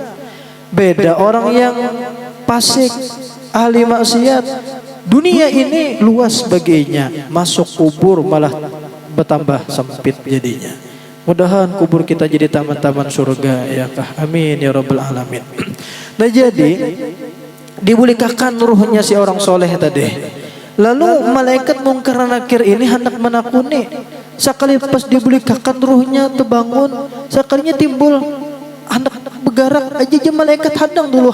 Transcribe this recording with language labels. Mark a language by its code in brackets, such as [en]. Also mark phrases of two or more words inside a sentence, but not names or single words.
[id] Beda orang yang fasik, ahli maksiat. Dunia ini luas baginya, masuk kubur malah bertambah sempit jadinya. Mudahan kubur kita jadi taman-taman surga ya kah. [ar] Amin ya rabbal alamin. [bjn] Nah, jadi dibulikakan ruhnya si orang soleh tadi. Lalu malaikat mungkar nakir ini hendak menakuni. Sekali pas dibulikakan ruhnya terbangun, sekalinya timbul hendak bergerak aja malaikat hadang dulu.